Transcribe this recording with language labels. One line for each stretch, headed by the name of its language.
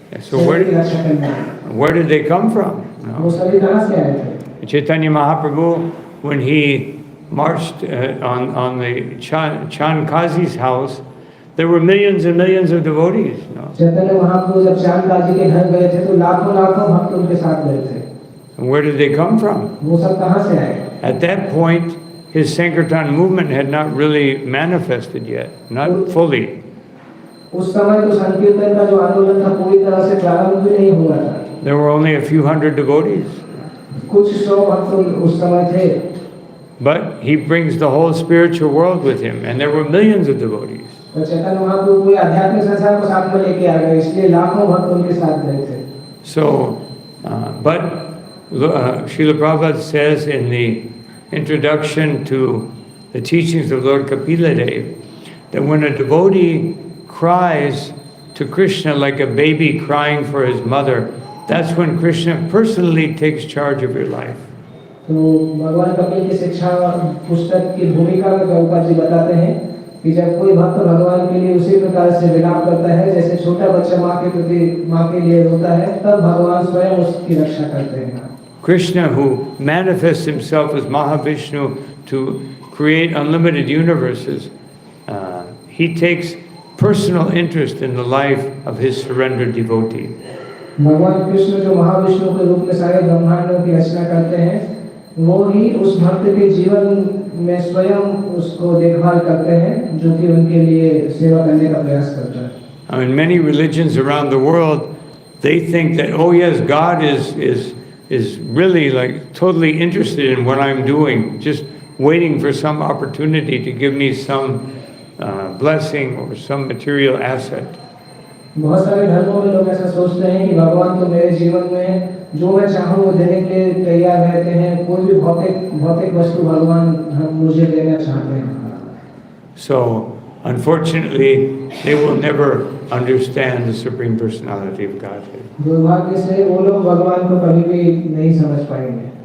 English: So where did they come from?
Hindi: वो सभी कहाँ से आए थे?
English: Chaitanya Mahaprabhu, when he marched on the Chand Kazi's house, there were millions and millions of devotees.
Hindi: Chaitanya Mahaprabhu जब चांद काजी के घर गए थे तो लाखों भक्त उनके साथ गए थे।
English: And where did they come from?
Hindi: वो सब कहाँ से आए?
English: At that point, his Sankirtan movement had not really manifested yet, not fully.
Hindi: उस समय तो संकीर्तन का जो आंदोलन था पूरी तरह से प्रारंभ भी नहीं हुआ था।
English: There were only a few hundred devotees.
Hindi: कुछ सौ भक्त उस समय थे।
English: But he brings the whole spiritual world with him, and there were millions of devotees.
Hindi: तो चैतन्य महाप्रभु पूरे आध्यात्मिक संसार को साथ में लेके आ गए, इसलिए लाखों भक्त उनके साथ गए थे।
English: So, but Srila Prabhupada says in the introduction to the teachings of Lord Kapila Dev that when a devotee cries to Krishna like a baby crying for his mother, that's when Krishna personally takes charge of your life.
Hindi: तो भगवान कपिल की शिक्षा पुस्तक की भूमिका में प्रभुपाद जी बताते हैं कि जब कोई भक्त भगवान के लिए उसी प्रकार से विलाप करता है जैसे छोटा बच्चा माँ के प्रति माँ के लिए रोता है, तब भगवान स्वयं उसकी रक्षा करते हैं।
English: Krishna, who manifests himself as Mahavishnu to create unlimited universes, he takes personal interest in the life of his surrendered devotee.
Hindi: भगवान कृष्ण जो महाविष्णु के रूप में सारे ब्रह्मांडों की रचना करते हैं, वो ही उस भक्त के जीवन में स्वयं उसको देखभाल करते हैं, जो कि उनके लिए सेवा करने का प्रयास करता है।
English: I mean, many religions around the world, they think that, oh yes, God is really like totally interested in what I'm doing, just waiting for some opportunity to give me some blessing or some material asset.
Hindi: बहुत सारे धर्मों में लोग ऐसा सोचते हैं कि भगवान तो मेरे जीवन में जो मैं चाहूँ वो देने के लिए तैयार रहते हैं, कोई भी भौतिक वस्तु भगवान मुझे देना चाहते हैं।
English: So unfortunately, they will never understand the Supreme Personality of Godhead.
Hindi: दुर्भाग्य से वो लोग भगवान को कभी भी नहीं समझ पाएंगे।